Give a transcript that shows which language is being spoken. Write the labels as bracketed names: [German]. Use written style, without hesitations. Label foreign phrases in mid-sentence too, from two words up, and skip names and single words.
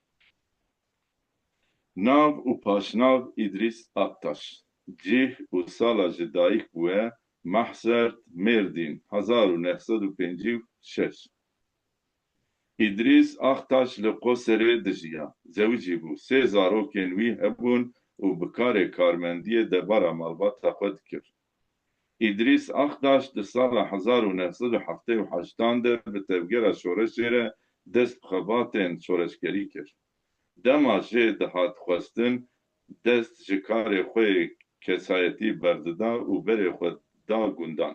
[Kurdish] Nav û paşnav İdris Aktaş, cih û sala ji dayîkbûyê Mehsert Mêrdîn 1956. İdris Aktaş li Qoserê dijiya. Zewicî bû. Sê zarokên wî hebûn و بکار کارمندی دبارا مالبات خود کرد. İdris Aktaş di sala 1978 de bi tevgera şoreşê re dest bi xebatên şoreşgerî kir. Dema jê dihat xwestin dest ji karê xwe kesayetî berdida û berê xwe da gundan.